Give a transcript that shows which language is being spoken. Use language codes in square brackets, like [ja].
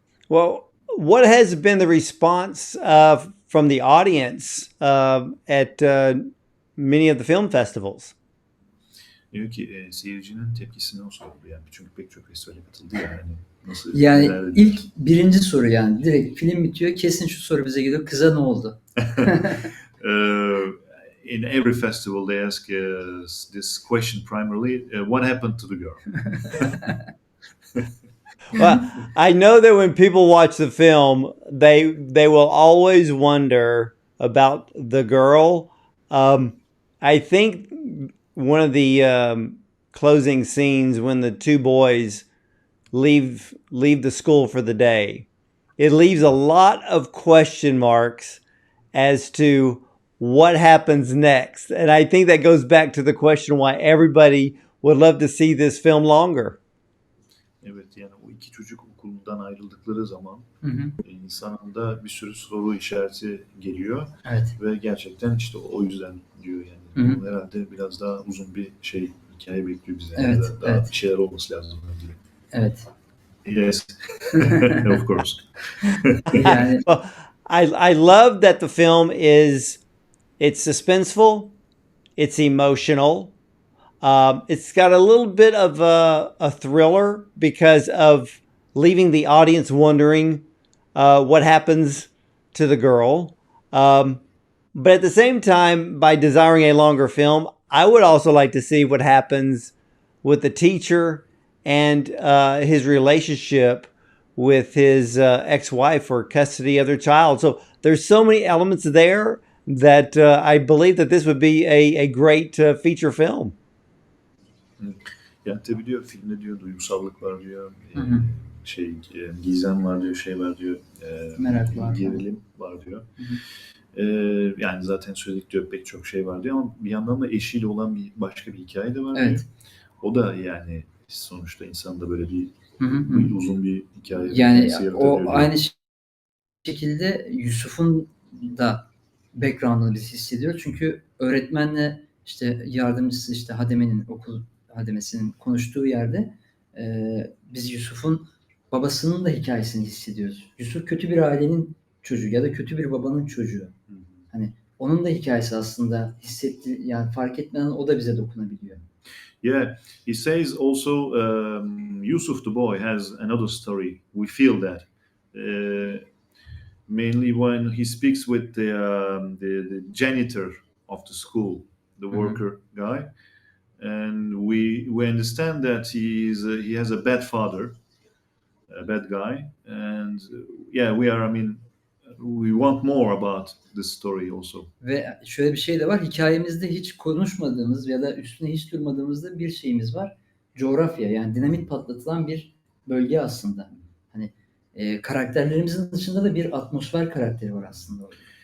[en] Well, what has been the response from the audience at many of the film festivals? [tr] Diyor ki seyircinin tepkisi nasıl oldu yani? Çünkü pek çok festivale katıldı ya. Hani nasıl Yani neler ilk birinci soru yani direkt film bitiyor. Kesin şu soru bize geliyor. Kıza ne oldu? [en] In every festival they ask this question primarily, what happened to the girl? Well, I know that when people watch the film, they will always wonder about the girl. I think one of the closing scenes when the two boys leave the school for the day, it leaves a lot of question marks as to what happens next, and I think that goes back to the question why everybody would love to see this film longer. [tr] Evet, yani o iki çocuk okuldan ayrıldıkları zaman Hı hı. insanında bir sürü soru işareti geliyor Evet. ve gerçekten işte o yüzden diyor yani. Hı hı. Bunun herhalde biraz daha uzun bir hikaye bekliyor bize. Evet, Ya da daha evet. bir şeyler olması lazım diye. Evet. [en] Yes, of course. [tr] Yani [en] Well, I love that the film it's suspenseful, it's emotional, it's got a little bit of a thriller because of leaving the audience wondering what happens to the girl. But at the same time, by desiring a longer film, I would also like to see what happens with the teacher and his relationship with his ex-wife for custody of their child. So there's so many elements there that I believe that this would be a great feature film. [tr] Yani tabii diyor filmde diyor duygusallık var diyor, Hı hı. gizem var diyor, şey var diyor, Merak var. gerilim var diyor. Hı hı. Yani zaten söyledik diyor pek çok şey var diyor ama bir yandan da eşiyle olan başka bir hikaye de var Evet. diyor. O da yani sonuçta insanda böyle bir, Hı hı hı. bir uzun bir hikaye Yani yaratıyor o diyor. aynı şekilde Yusuf'un da background'ını biz hissediyoruz. Çünkü öğretmenle işte yardımcısı işte hademenin okul hademesinin konuştuğu yerde biz Yusuf'un babasının da hikayesini hissediyoruz. Yusuf kötü bir ailenin çocuğu ya da kötü bir babanın çocuğu. Hani onun da hikayesi aslında yani fark etmeden o da bize dokunabiliyor. [en] Yeah, he says also Yusuf the boy has another story. We feel that. Mainly when he speaks with the janitor of the school, the worker guy, and we understand that he has a bad father, a bad guy, and yeah, we want more about this story also. [tr] Ve şöyle bir şey de var. Hikayemizde hiç konuşmadığımız ya da üstüne hiç durmadığımızda bir şeyimiz var. Coğrafya yani dinamit patlatılan bir bölge aslında. Hani karakterlerimizin dışında da bir atmosfer karakteri var aslında orada.